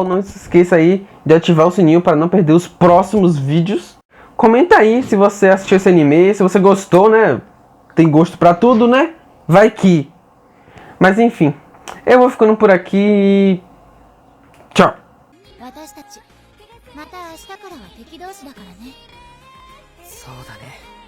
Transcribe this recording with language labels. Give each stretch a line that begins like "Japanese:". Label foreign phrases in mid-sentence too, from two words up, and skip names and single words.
Portuguese: Não se esqueça aí de ativar o sininho para não perder os próximos vídeos. Comenta aí se você assistiu esse anime, se você gostou, né? Tem gosto pra tudo, né? Vai que... Mas enfim, eu vou ficando por aqui. Tchau.
Japanese: また明日からは敵同士だからね。そうだね。